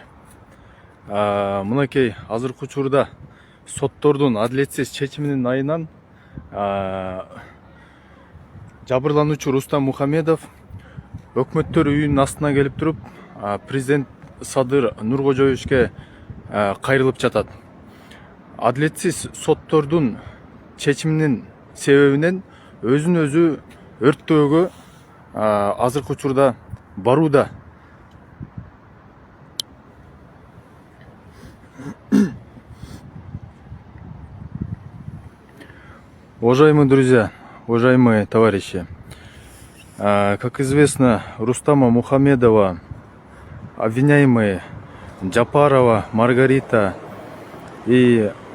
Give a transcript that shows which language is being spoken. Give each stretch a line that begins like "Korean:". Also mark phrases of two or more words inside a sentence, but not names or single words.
Kyrgyz: Мынакей азыркы учурда соттордун адилетсиз чечиминин айынан жабырлануучу Рустам Мухамедов өкмөттөр үйүнүн астына келип туруп президент Садыр Нуркожоевичке кайрылып жатат. Адилетсиз соттордун чечиминин себебинен өзүн өзү өрттөөгө азыркы учурда барууда.
Russian: Уважаемые друзья, уважаемые товарищи, как известно, Рустама Мухамедова, обвиняемые Джапарова, Маргарита и